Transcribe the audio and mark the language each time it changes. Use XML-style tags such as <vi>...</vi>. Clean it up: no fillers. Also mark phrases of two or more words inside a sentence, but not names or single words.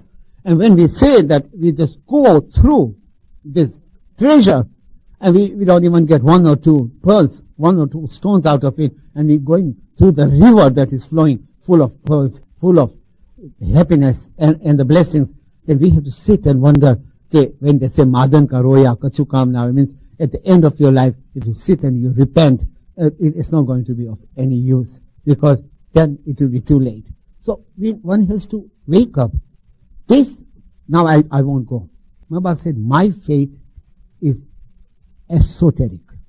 <en>And when we say that we just go through this treasure, and we don't even get 1 or 2 pearls, 1 or 2 stones out of it, and we're going through the river that is flowing full of pearls, full of happiness and the blessings, then we have to sit and wonder, okay, when they say</en> <hi>मरण का रोया, कछु कामना,</hi> <en>it means at the end of your life, if you sit and you repent, it's not going to be of any use, because then it will be too late. So one has to wake up. This, now I won't go. Baba said, my faith is esoteric.</en>